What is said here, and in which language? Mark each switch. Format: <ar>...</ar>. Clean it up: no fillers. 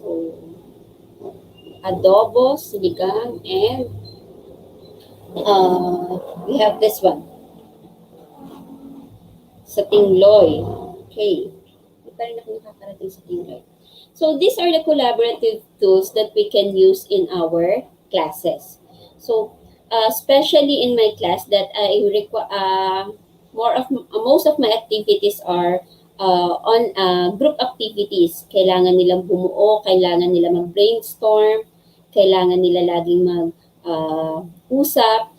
<en>So, adobo, sinigang, and we have this one.</en> <tl>Sa tingloy. Okay. Hindi pa rin ako nakakarating sa tingloy.</tl> <en>So, these are the collaborative tools that we can use in our classes. So, especially in my class that I require, most of my activities are on group activities.</en> <tl>Kailangan nilang bumuo, kailangan nila mag-brainstorm, kailangan nila laging usap.</tl>